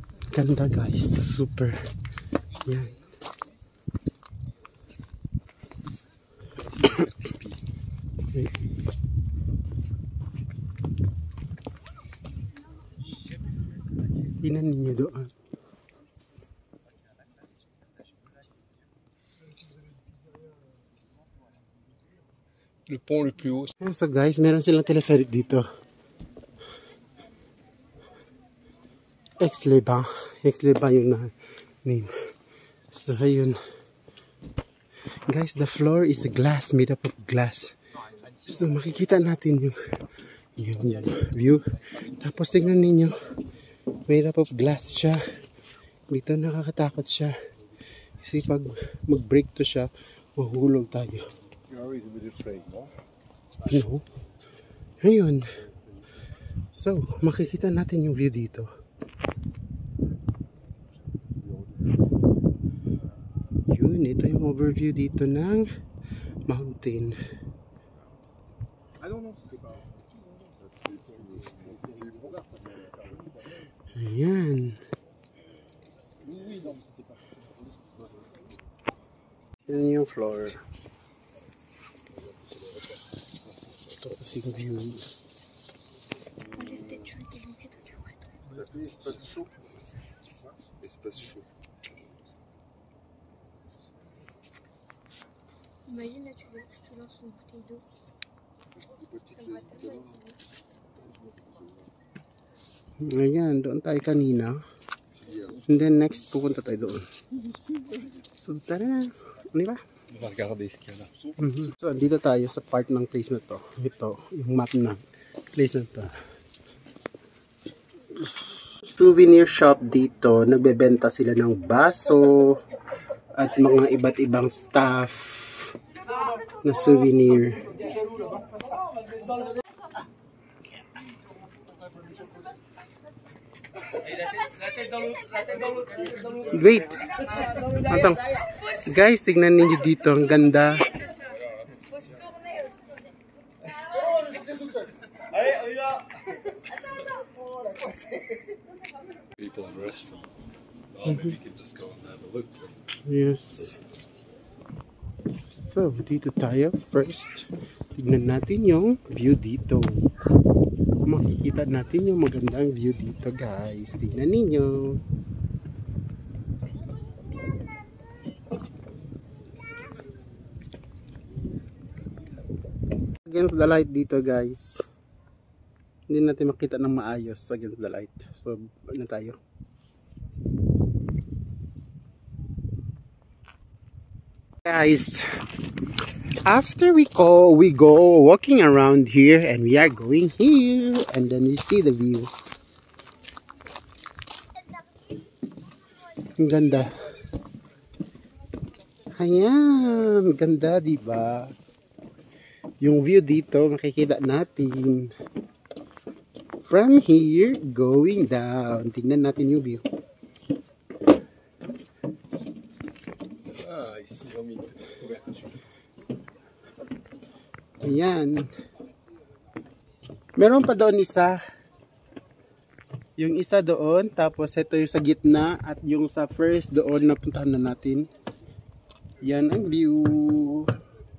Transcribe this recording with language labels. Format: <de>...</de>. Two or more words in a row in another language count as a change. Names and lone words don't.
<tl>Ganda guys, super. Yan. Tingnan ninyo doon.</tl> <fr>Le pont le plus haut.</fr> <en>So guys,</en> <tl>meron silang telepheric dito. Aix-les-Bains. Aix-les-Bains yung name. So ayun. Guys,</tl> <en>the floor is a glass, made up of glass.</en> <tl>So makikita natin yung view. Tapos tingnan ninyo,</tl> <en>made up of glass siya.</en> <tl>Dito nakakatakot siya. Kasi pag mag-break to siya, mahulog tayo.</tl> <en>You're always a bit afraid, no? No?</en> <tl>Ayun. So, makikita natin yung view dito. Yun, ito yung overview dito ng mountain. Ayan. Yan yung floor. Ito kasi yung view.</tl> <fr>Espace chaud. Espace chaud. Imagine là, tu veux que je te lance une bouteille d'eau. Ça me va tellement essayer.</fr> <tl>Ayan, doon tayo kanina.</tl> <en>And then</en> <tl>next, pupunta tayo doon. So, tara na. Ano ba? On va regarder ce qu'il y a là. So, dito tayo sa part ng place na to. Ito, yung map ng place na to.</tl> <en>Souvenir shop dito.</en> <tl>Nagbebenta sila ng baso at mga iba't ibang stuff na souvenir.</tl> <en>Wait.</en> <tl>Atang. Guys, tignan niyo dito, ang ganda.</tl> <en>People in restaurants. Oh, maybe we can just go and have a look. Yes. So,</en> <tl>dito tayo. First, tignan natin yung view dito. Makikita natin yung magandang view dito, guys. Tignan ninyo.</tl> <en>Against the light dito, guys.</en> <tl>Hindi natin makita ng maayos</tl> <en>against the light.</en> <tl>So, ano tayo? Guys,</tl> <en>after we go walking around here, and we are going here, and then we see the view.</en> <tl>Ang ganda. Ayan, ganda, diba? Yung view dito, makikita natin.</tl> <en>From here, going down.</en> <tl>Tingnan natin yung view.</tl> <fr>Ah, ici ils ont mis une petite couverture.</fr> <tl>Ayan. Meron pa doon isa. Yung isa doon, tapos ito yung sa gitna, at yung sa first doon na puntahan na natin. Yan ang view.</tl>